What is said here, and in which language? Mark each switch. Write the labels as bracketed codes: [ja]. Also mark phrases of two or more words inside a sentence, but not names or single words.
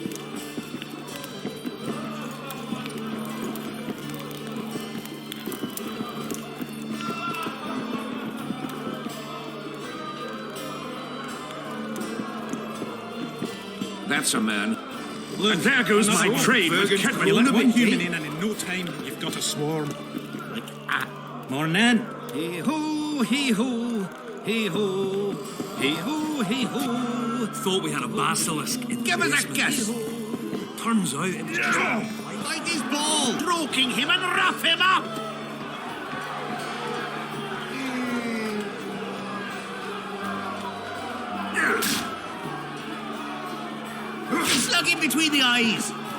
[en] That's a man. Look, And there goes another my one. trade with You Kedwin. let one human in and in no time you've got a swarm. Morning. Hey-ho, hey-ho, hey-ho, hey-ho, hey-ho. Thought we had a basilisk in the Give us a basement. kiss! Turns out it was just Bite his ball! Stroking him and rough him up! Slug him between the eyes!